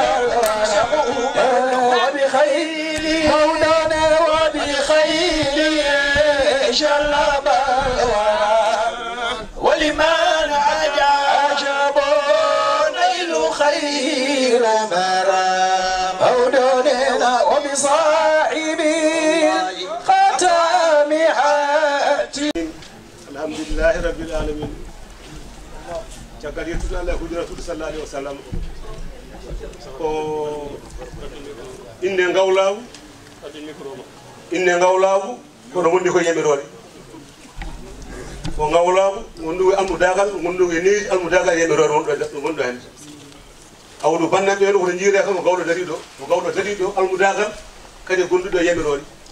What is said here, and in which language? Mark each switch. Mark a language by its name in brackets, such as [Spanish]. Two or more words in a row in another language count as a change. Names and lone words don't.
[Arabic] وبخير مولانا وبخير جلب ولمن عجب نيل خير مرام مولانا وبصاحب ختام حاتم. الحمد لله رب العالمين. [Fula] caggal yettude Allah ko jura tudo [Arabic] صلى الله عليه وسلم [Fula] ko inde ngawlaabu kono wondi ko yemirore ko ngawlaabu wondu almudagal wondu ni almudagal yemirore wondo hen awdu bannabe en ko jiire kam gawlo dari do almudagal kadi gondudo yemirore